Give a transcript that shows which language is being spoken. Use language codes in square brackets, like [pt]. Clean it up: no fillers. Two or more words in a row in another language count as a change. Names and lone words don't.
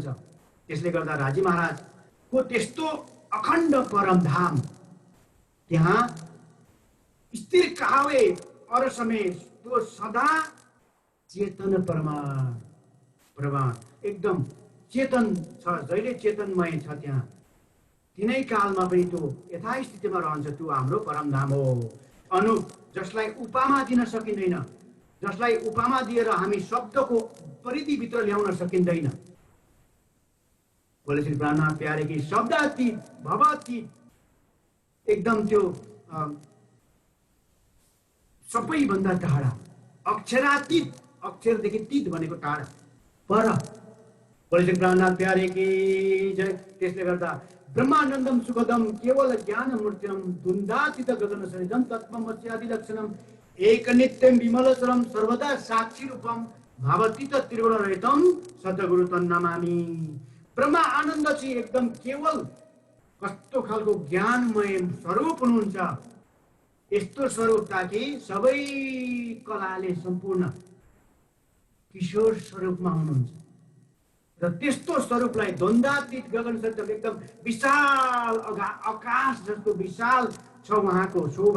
[ne] त्यसले गर्दा राजी महाराजको त्यस्तो अखण्ड परमधाम त्यहाँ स्थिर कहावे अर समय त्यो सदा चेतन प्रमाण एकदम चेतन छ, जहिले चेतनमय छ। त्यहाँ तिनै कालमा पनि त्यो यथास्थितिमा रहन्छ। त्यो हाम्रो परमधाम हो। अनुप जसलाई उपमा दिन सकिँदैन, जसलाई उपमा दिएर हामी शब्दको परिधिभित्र ल्याउन सकिँदैन। [hi] बोले श्री प्राणनाथ प्यारे की। [ne] शब्दातीत भवातीत एकदम त्यो सबैभन्दा टाढा, अक्षरातीत, अक्षरदेखि तीत भनेको टाढा, पर। [hi] बोले श्री प्राणनाथ प्यारे की जय। [sa] त्यसले गर्दा ब्रह्मानन्दम सुखदम केवल ज्ञान मूर्तिम द्वन्द्वातीत गगन सरिदम तत्त्वमस्यादि लक्षणम एक नित्यम विमलचरम सर्वदा साक्षी रूपम भावतीत त्रिगुण रहितम सद्गुरु तन्नमामि। [ne] ब्रह्मा आनन्द चाहिँ एकदम केवल कस्तो खालको ज्ञानमय स्वरूप हुनुहुन्छ, यस्तो स्वरूप ताकि सबै कलाले सम्पूर्ण किशोर स्वरूपमा हुनुहुन्छ। र त्यस्तो स्वरूपलाई [sa] द्वन्द्वातीत गगन सरिदम [ne] एकदम विशाल आकाश जस्तो विशाल छ उहाँको शोभा।